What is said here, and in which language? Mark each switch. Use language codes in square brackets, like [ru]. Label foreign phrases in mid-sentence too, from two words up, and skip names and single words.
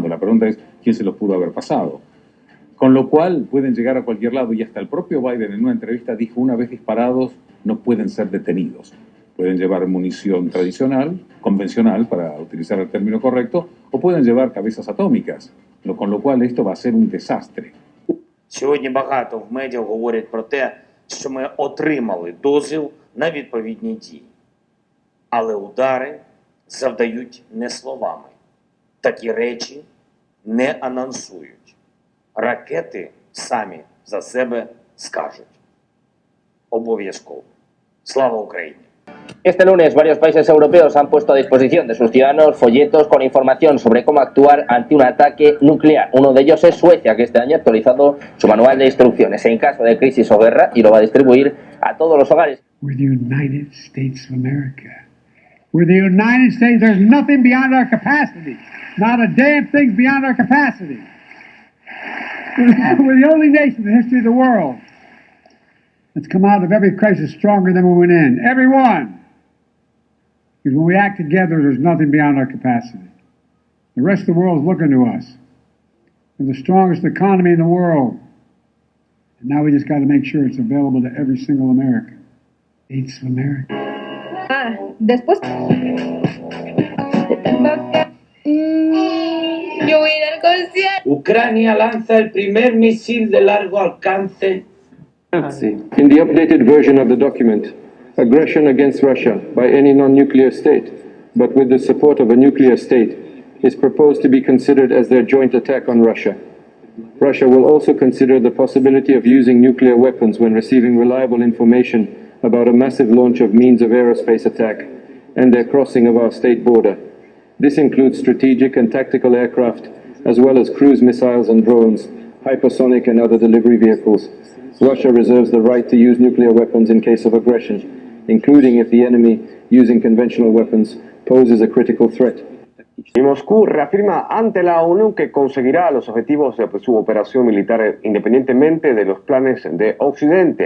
[es] La pregunta es, ¿quién se los pudo haber pasado? Con lo cual pueden llegar a cualquier lado y hasta el propio Biden en una entrevista dijo, una vez disparados no pueden ser detenidos. Pueden llevar munición tradicional, convencional, para utilizar el término correcto, o pueden llevar cabezas atómicas, con lo cual esto va a ser un desastre. [uk] Сьогодні багато в медіа говорять про те, що ми отримали дозвіл на відповідні дії. Але удари завдають не словами. Такі речі не анонсують. Ракети самі за себе скажуть. Обов'язково. Слава Україні! [es] Este lunes, varios países europeos han puesto a disposición de sus ciudadanos folletos con información sobre cómo actuar ante un ataque nuclear. Uno de ellos es Suecia, que este año ha actualizado su manual de instrucciones en caso de crisis o guerra y lo va a distribuir a todos los hogares. [en] We're the United States of America. We're the United States. There's nothing beyond our capacity. Not a damn thing beyond our capacity. We're the only nation in the history of the world that's come out of every crisis stronger than we went in. Every one. Because when we act together, there's nothing beyond our capacity. The rest of the world is looking to us. We're the strongest economy in the world. And now we just got to make sure it's available to every single American. States of America. [es] Después... Yo voy a ir al concierto. Ucrania lanza el primer misil de largo alcance. [en] In the updated version of the document, aggression against Russia by any non-nuclear state, but with the support of a nuclear state, is proposed to be considered as their joint attack on Russia. Russia will also consider the possibility of using nuclear weapons when receiving reliable information about a massive launch of means of aerospace attack and their crossing of our state border. This includes strategic and tactical aircraft, as well as cruise missiles and drones, hypersonic and other delivery vehicles. Russia reserves the right to use nuclear weapons in case of aggression, including if the enemy, using conventional weapons, poses a critical threat. [es] Y Moscú reafirma ante la ONU que conseguirá los objetivos de su operación militar independientemente de los planes de Occidente.